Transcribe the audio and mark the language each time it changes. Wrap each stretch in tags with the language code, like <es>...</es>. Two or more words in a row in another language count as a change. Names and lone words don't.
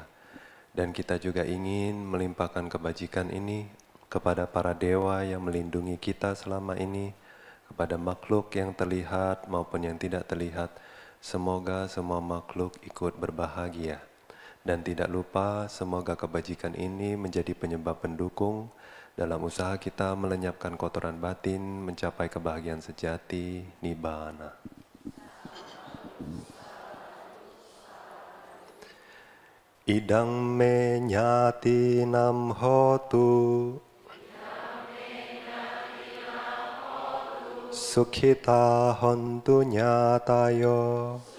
<id>Dan kita juga ingin melimpahkan kebajikan ini kepada para dewa yang melindungi kita selama ini, kepada makhluk yang terlihat maupun yang tidak terlihat. Semoga semua makhluk ikut berbahagia. Dan tidak lupa, semoga kebajikan ini menjadi penyebab pendukung dalam usaha kita melenyapkan kotoran batin, mencapai kebahagiaan sejati, nibbana.</id> <pi>Idang me nyati nam hotu, sukhita hontu nyatayo.</pi>